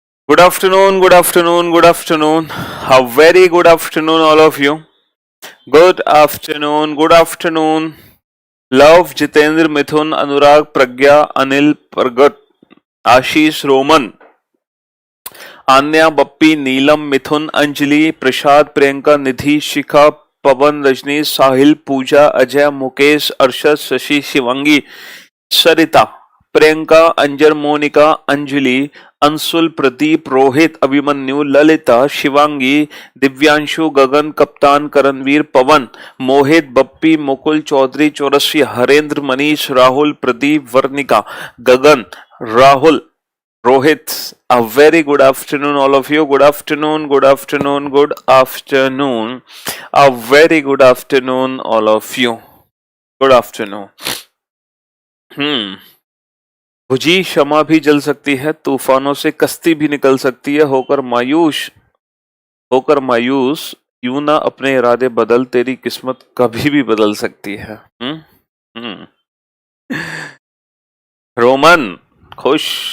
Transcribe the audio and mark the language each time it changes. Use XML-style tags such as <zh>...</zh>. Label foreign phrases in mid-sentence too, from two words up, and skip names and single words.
<en>Good afternoon, good afternoon, good afternoon. A very good afternoon, all of you. Good afternoon, good afternoon. Love, Jitendra, Mithun, Anurag, Pragya, Anil, Pragat, Ashish, Roman, Anya, Bappi, Neelam, Mithun, Anjali, Prashad, Priyanka, Nidhi, Shikha, पवन रजनी साहिल पूजा अजय मुकेश अर्शद शशि शिवंगी सरिता प्रियंका अंजर मोनिका अंजलि अंशुल प्रदीप रोहित अभिमन्यु ललिता शिवांगी दिव्यांशु गगन कप्तान करणवीर पवन मोहित बप्पी मुकुल चौधरी चौरसी हरेंद्र मनीष राहुल प्रदीप वर्णिका गगन राहुल Rohit, a very good afternoon, all of you. Good afternoon, good afternoon, good afternoon. A very good afternoon, all of you. Good afternoon.</en> <hi>भुजी क्षमा भी जल सकती है, तूफानों से कश्ती भी निकल सकती है, होकर मायूस यूं ना अपने इरादे बदल, तेरी किस्मत कभी भी बदल सकती है. रोमन खुश.</hi>